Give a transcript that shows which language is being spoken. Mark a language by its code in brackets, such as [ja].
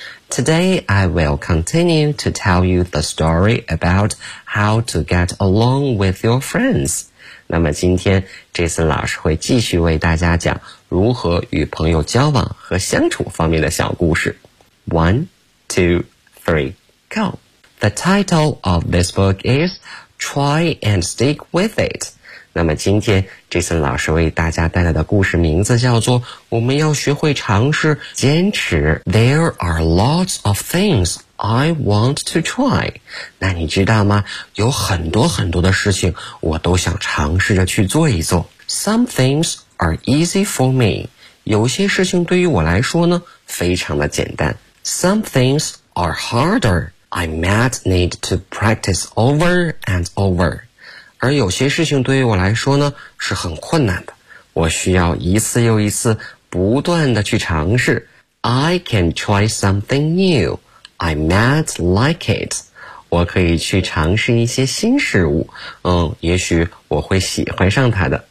[en] Today I will continue to tell you the story about how to get along with your friends. [zh] 那么今天 Jason 老师会继续为大家讲如何与朋友交往和相处方面的小故事。 [en] One, two, three. Go. The title of this book is Try and Stick with It. [zh] 那么今天 Jason 老师为大家带来的故事名字叫做我们要学会尝试坚持。 [en] There are lots of things I want to try. [zh] 那你知道吗？有很多很多的事情我都想尝试着去做一做。 [en] Some things are easy for me. [zh] 有些事情对于我来说呢非常的简单。 [en] Some thingsare harder. I might need to practice over and over. [zh] 而有些事情对于我来说呢是很困难的，我需要一次又一次不断的去尝试。 [en] I can try something new. I might like it. [zh] 我可以去尝试一些新事物，也许我会喜欢上它的。